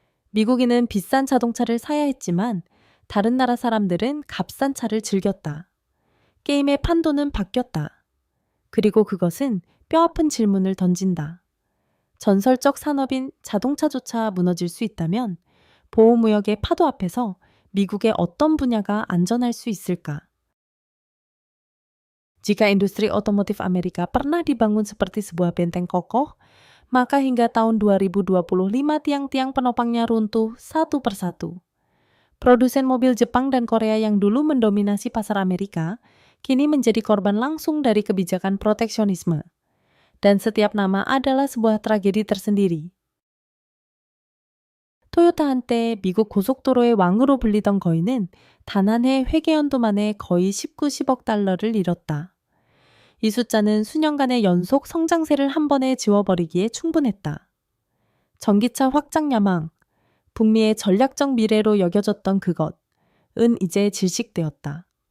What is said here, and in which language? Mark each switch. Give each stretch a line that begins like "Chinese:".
Korean: 미국인은 비싼 자동차를 사야 했지만 다른 나라 사람들은 값싼 차를 즐겼다. 게임의 판도는 바뀌었다. 그리고 그것은 뼈아픈 질문을 던진다. 전설적 산업인 자동차조차 무너질 수 있다면 보호무역의 파도 앞에서 미국의 어떤 분야가 안전할 수 있을까?
Indonesian: Jika industri otomotif Amerika pernah dibangun seperti sebuah benteng kokoh, maka hingga tahun 2025 tiang-tiang penopangnya runtuh satu persatu. Produsen mobil Jepang dan Korea yang dulu mendominasi pasar Amerika, kini menjadi korban langsung dari kebijakan proteksionisme. Dan setiap nama adalah sebuah tragedi tersendiri.
Korean: 토요타 한때 미국 고속도로의 왕으로 불리던 거인은 단 한 해 회계연도 만에 거의 19, 10억 달러를 잃었다. 이 숫자는 수년간의 연속 성장세를 한 번에 지워버리기에 충분했다. 전기차 확장 야망, 북미의 전략적 미래로 여겨졌던 그것은 이제 질식되었다.